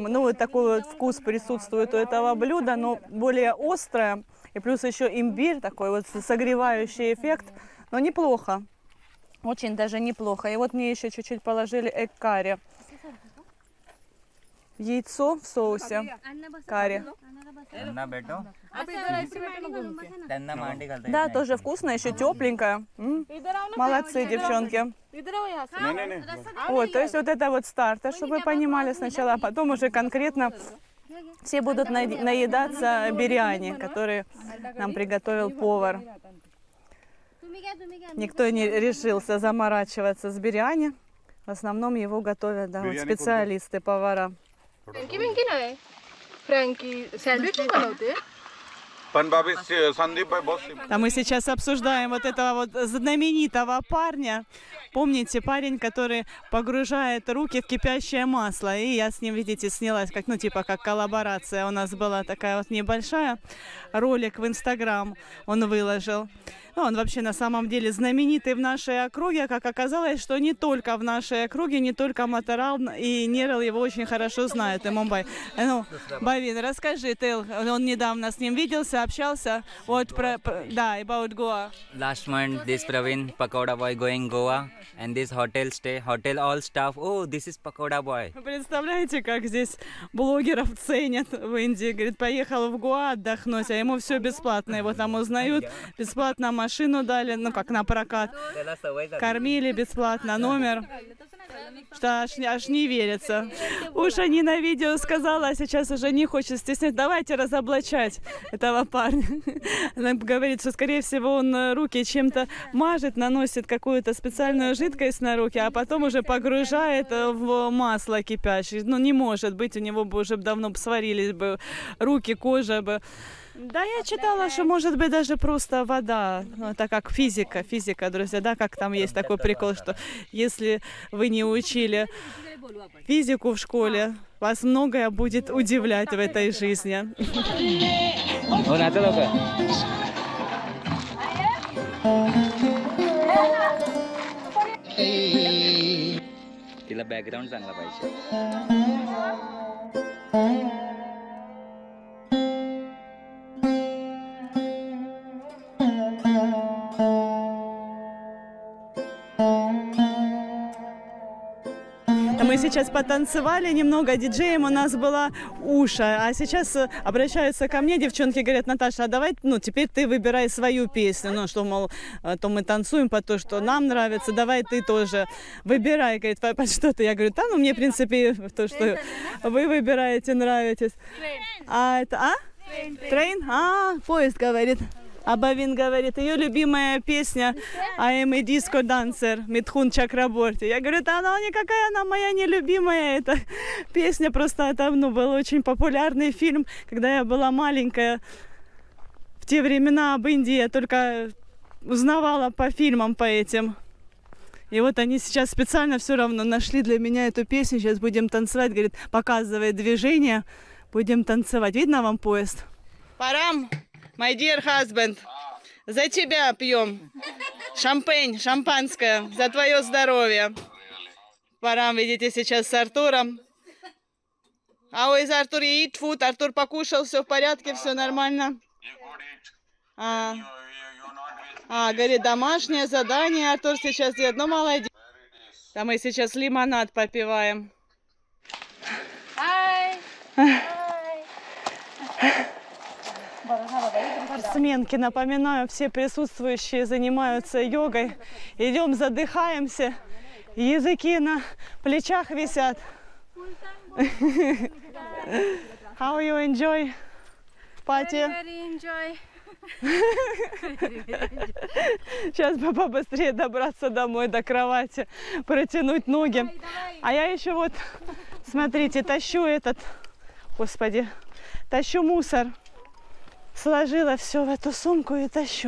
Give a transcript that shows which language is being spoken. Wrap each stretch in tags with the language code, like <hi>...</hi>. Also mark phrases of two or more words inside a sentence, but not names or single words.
<ru>Ну, вот такой вот вкус присутствует у этого блюда, но более острое. И плюс еще имбирь, такой вот согревающий эффект. Но неплохо. Очень даже неплохо. И вот мне еще чуть-чуть положили эк-карри. Яйцо в соусе. Карри.</ru> <mr>त्यांना भेटो त्यांना मांडी घालता</mr> <ru>Да, тоже вкусно, еще тепленькое. Молодцы, девчонки.</ru> <hi>नहीं नहीं नहीं</hi> <ru>Вот, то есть вот это вот старт, чтобы вы понимали сначала, а потом уже конкретно все будут наедаться биряни, который нам приготовил повар. Никто не решился заморачиваться с биряни. В основном его готовят да, вот बिर्याणी специалисты, повара.</ru> <mr>फ्रँकी बिंकी नाही फ्रँकी सँडविच नाही बनवते</mr> <hi>पन भाभी संदीप भाई बहुत simple.</hi> <ru>А мы сейчас обсуждаем вот этого вот знаменитого парня. Помните, парень, который погружает руки в кипящее масло. И я с ним, видите, снялась, как, ну, типа, как коллаборация. У нас была такая вот небольшая. Ролик в Инстаграм он выложил. Ну, он вообще на самом деле знаменитый в нашей округе. Как оказалось, что не только в нашей округе, не только Матарал и Нерал его очень хорошо знают, и Мумбай. Ну, Бавин, расскажи, ты, он недавно с ним виделся, общался. Вот да,</ru> <en>about Goa. Last month this Praveen Pakoda boy going Goa and this hotel all staff, oh this is Pakoda boy.</en> <ru>Вы представляете, как здесь блогеров ценят в Индии? Говорит, поехал в Гоа отдохнуть, а ему все бесплатно. Его там узнают, бесплатно машину дали, ну как на прокат.</ru> <mr>त्याला सवय झाली.</mr> <ru>Кормили бесплатно, номер. Что аж не верится. Уж они на видео сказала, а сейчас уже не хочет стеснять. Давайте разоблачать этого парня. Она говорит, что, скорее всего, он руки чем-то мажет, наносит какую-то специальную жидкость на руки, а потом уже погружает в масло кипящее. Ну, не может быть, у него бы уже давно сварились бы руки, кожа бы. Да, я читала, что может быть даже просто вода, ну, так как физика, друзья, да, как там есть такой прикол, что если вы не учили физику в школе, вас многое будет удивлять в этой жизни.</ru> <mr>हो नाचा लवकर. तिला बॅकग्राऊंड चांगला पाहिजे.</mr> <ru>Мы сейчас потанцевали немного, диджеем у нас была Уша, а сейчас обращаются ко мне, девчонки говорят, Наташа, а давай, ну, теперь ты выбирай свою песню, ну, что, мол, то мы танцуем по то, что нам нравится, давай ты тоже выбирай, говорит, под что ты, я говорю, да, ну, мне, в принципе, то, что вы выбираете, нравитесь. А это, Трейн? Поезд, говорит. А Бавин говорит, ее любимая песня «I am a disco dancer» Митхун Чакраборти. Я говорю, да она никакая, она моя нелюбимая. Эта песня просто, это, ну, был очень популярный фильм, когда я была маленькая. В те времена об Индии я только узнавала по фильмам, по этим. И вот они сейчас специально все равно нашли для меня эту песню. Сейчас будем танцевать, говорит, показывает движение. Будем танцевать. Видно вам поезд? Парам!</ru> <en>My dear husband,</en> <ru>за тебя пьем. Шампань, шампанское, за твое здоровье. Парам, видите, сейчас с Артуром. А ой, Артур,</ru> <en>eat food.</en> <ru>Артур покушал, все в порядке, все нормально. Говорит, домашнее задание. Артур сейчас делает. Ну, молодец. А мы сейчас лимонад попиваем. Спортсменки, напоминаю, все присутствующие занимаются йогой. Идем, задыхаемся, языки на плечах висят.</ru> <en>How you enjoy party? Very enjoy.</en> <ru>Сейчас бы побыстрее добраться домой, до кровати, протянуть ноги. А я еще вот, смотрите, тащу тащу мусор. Сложила все в эту сумку и тащу.</ru>